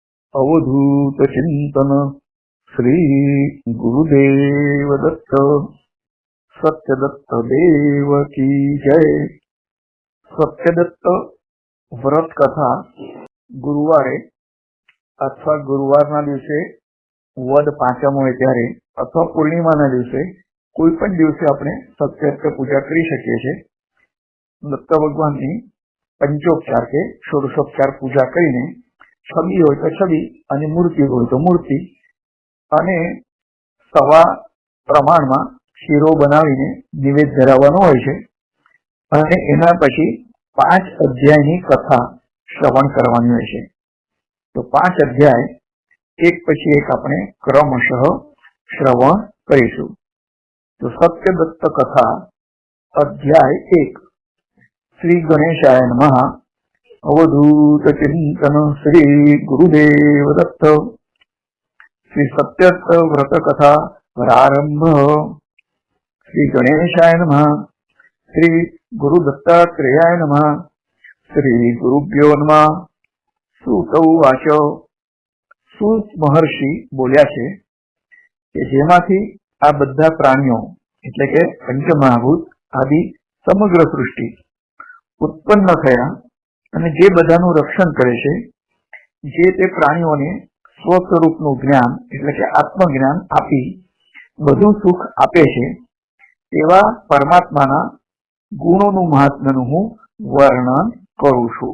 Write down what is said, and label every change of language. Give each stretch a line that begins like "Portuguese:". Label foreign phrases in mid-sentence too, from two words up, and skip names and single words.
Hindi: अवधूत चिंतन श्री गुरुदेव दत्त सत्यदत्त देव की जय।
Gujarati: સત્યદત્ત વ્રત કથા ગુરુવારે અથવા गुरुवाરના દિવસે વદ પાંચમ હોય ત્યારે અથવા પૂર્ણિમાના દિવસે કોઈ પણ દિવસે આપણે સત્યદત્ત પૂજા કરી શકીએ છીએ। દત્ત ભગવાનની પંચોપચાર કે ષોડશોપચાર પૂજા કરીને છબી હોય તો છબી અને મૂર્તિ હોય તો મૂર્તિ અને સવા પ્રમાણમાં શીરો બનાવીને નિવેદ ધરાવવાનો હોય છે અને એના પછી 5 અધ્યાયની કથા શ્રવણ કરવાની હોય છે। તો 5 અધ્યાય એક પછી એક આપણે ક્રમશઃ શ્રવણ કરીશું। તો સત્યદત્ત કથા અધ્યાય 1।
Sanskrit: श्री गणेशाय नमः। अवधूत चिंतन श्री गुरुदेव दत्त। श्री सत्यदत्त व्रत कथा प्रारंभ। श्री गणेशाय नमः। श्री गुरुदत्तात्रेयाय नमः। श्री गुरुभ्यो नमः। सूत उवाच।
Gujarati: સૂત મહર્ષિ બોલ્યા છે કે જેમાંથી આ બધા પ્રાણીઓ એટલે કે પંચમહાભૂત આદિ સમગ્ર સૃષ્ટિ ઉત્પન્ન થયા અને જે બધાનું રક્ષણ કરે છે, જે તે પ્રાણીઓને સ્વસ્વરૂપનું જ્ઞાન એટલે કે આત્મજ્ઞાન આપી બધું સુખ આપે છે, તેવા પરમાત્માના ગુણોનું મહાત્મ્યનું હું વર્ણન કરું છું।